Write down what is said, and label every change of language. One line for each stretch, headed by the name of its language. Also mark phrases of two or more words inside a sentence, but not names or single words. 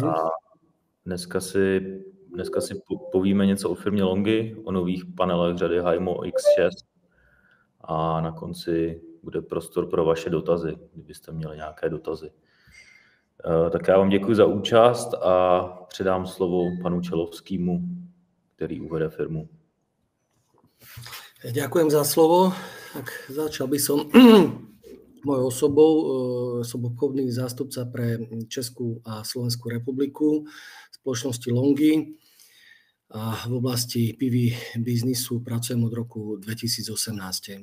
Czech: A dneska si povíme něco o firmě Longi, o nových panelech řady Haymo X6 a na konci bude prostor pro vaše dotazy, kdybyste měli nějaké dotazy. Tak já vám děkuji za účast a předám slovo panu Čelovskému, který uvede firmu.
Slovak: Ďakujem za slovo. Tak začal by som mojou osobou. Som obchodný zástupca pre Českú a Slovenskú republiku spoločnosti Longi a v oblasti PV biznisu pracujem od roku 2018.